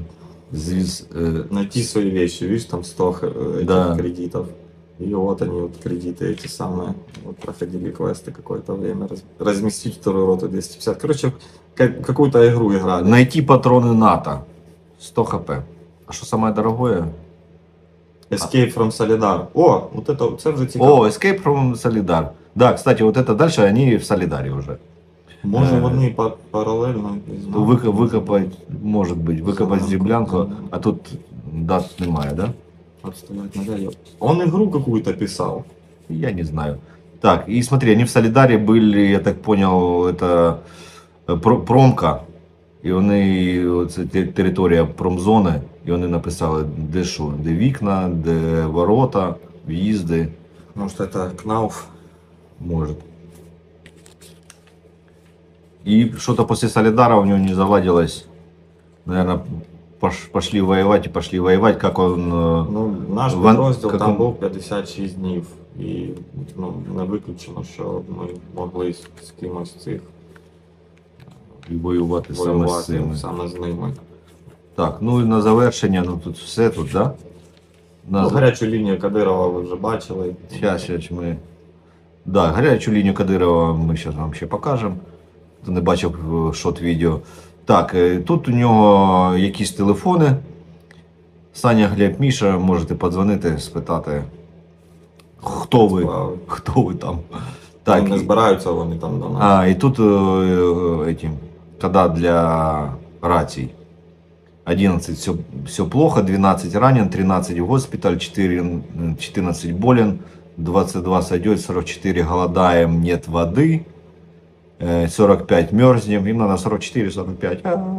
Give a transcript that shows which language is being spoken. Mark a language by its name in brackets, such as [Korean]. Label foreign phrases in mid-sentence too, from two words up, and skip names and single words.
[Russian] Найти свои вещи, видишь, там 100 этих Да. кредитов. И вот они, вот кредиты эти самые, вот проходили квесты какое-то время. Разместить вторую роту 250. Короче, какую-то игру играли. Найти патроны НАТО. 100 хп. А что самое дорогое? Escape from Solidar. О, вот это [Ukrainian] вже цікаво. [Russian] О, Escape from Solidar. Да, кстати, вот это дальше они в Солидаре уже. [Ukrainian] Може вони паралельно, не знаю. [Russian] Выкопать, может быть, выкопать Солянку. [Ukrainian] землянку, а тут дат немає, [Russian] да? Отставать надо. Он игру какую-то писал. Я не знаю. Так, и смотри, они в Солидаре были, я так понял, это промка. [Ukrainian] І вони, це територія промзони, і вони написали, де що, де вікна, де ворота, в'їзди. [Russian] Может это Кнауф. Может. И что-то после Солидара у него не заладилось. Наверное, пошли воевать, как он... [Ukrainian] Ну, наш підрозділ там був 56 днів. І ну, не виключено, що ми могли з кимось з цих І воювати саме з воювати цими. саме з ними. Так, ну і на завершення, ну тут все тут, да? Ну, гарячу лінію Кадирова ви вже бачили. [Russian] Сейчас ми... [Ukrainian] Да, гарячу лінію Кадирова ми зараз вам ще покажемо. Хто не бачив шот-відео. Так, тут у нього якісь телефони. Саня, Глеб, Міша, можете подзвонити, спитати, хто ви, Справи. хто ви там. Так, Так, не збираються вони там до нас. а, [Russian] и тут эти, кода для раций. 11 все плохо, 12 ранен, 13 в госпиталь, 14 болен, 22 сойдет, 44 голодаем, нет воды, 45 мерзнем, им надо 44-45.